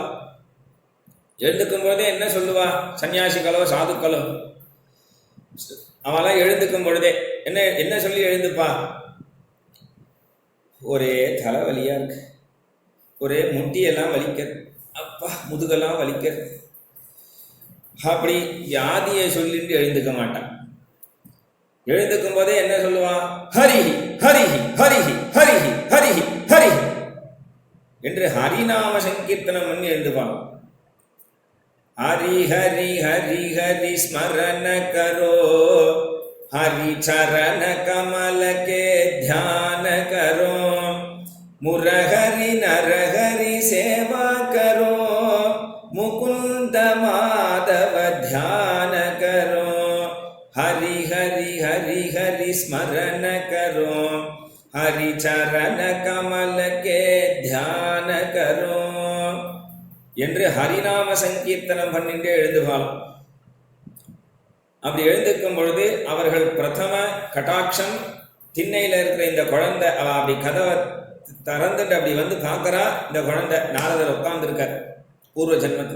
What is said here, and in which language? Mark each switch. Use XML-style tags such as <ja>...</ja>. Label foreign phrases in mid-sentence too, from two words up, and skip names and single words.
<ta>எழுந்துக்கும் போதே என்ன சொல்லுவா, சன்னியாசிகளோ சாதுக்களோ அவெல்லாம் எழுந்துக்கும் பொழுதே என்ன என்ன சொல்லி எழுந்துப்பா, ஒரே தலைவலியா இருக்கு, ஒரே முட்டியெல்லாம் வலிக்கிறது, அப்பா முதுகெல்லாம் வலிக்கிறது, அப்படி வியாதியை சொல்லிட்டு எழுந்துக்க மாட்டான். எழுந்துக்கும் போதே என்ன சொல்லுவான், ஹரிஹி ஹரிஹி ஹரிஹி ஹரிஹி ஹரிஹி ஹரிஹி என்று ஹரிநாம சங்கீர்த்தனம் பண்ணி எழுந்துப்பான்.</ta> <hi>हरि हरि हरि हरि स्मरण करो, हरि चरण कमल के ध्यान करो, मुरहरि नरहरि सेवा करो, मुकुंद माधव ध्यान करो, हरि हरि हरि हरि स्मरण करो, हरि चरण कमल के ध्यान करो</hi> <ta>என்று ஹரிநாம சங்கீர்த்தனம் பண்ணிட்டு எழுதுவாள். அப்படி எழுந்திருக்கும் பொழுது அவர்கள் பிரதம கட்டாட்சம் திண்ணையில் இருக்கிற இந்த குழந்தை, அவ அப்படி கதவை திறந்துட்டு அப்படி வந்து பார்க்கறா. இந்த குழந்தை நாரதர் உட்கார்ந்துருக்கார் பூர்வ ஜென்மத்து.</ta>